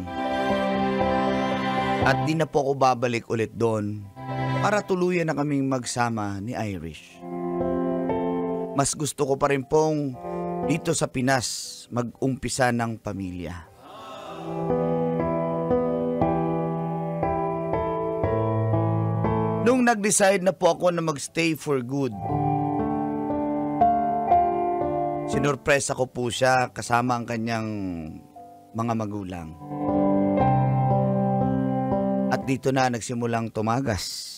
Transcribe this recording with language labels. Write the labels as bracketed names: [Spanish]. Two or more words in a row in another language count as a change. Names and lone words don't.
[Filipino] At di na po ako babalik ulit doon para tuluyan na kaming magsama ni Irish. Mas gusto ko pa rin pong dito sa Pinas mag-umpisa ng pamilya. Nung nag-decide na po ako na mag- [English] stay for good, [Filipino] sinurpresa ko po siya kasama ang kanyang mga magulang. At dito na nagsimulang tumagas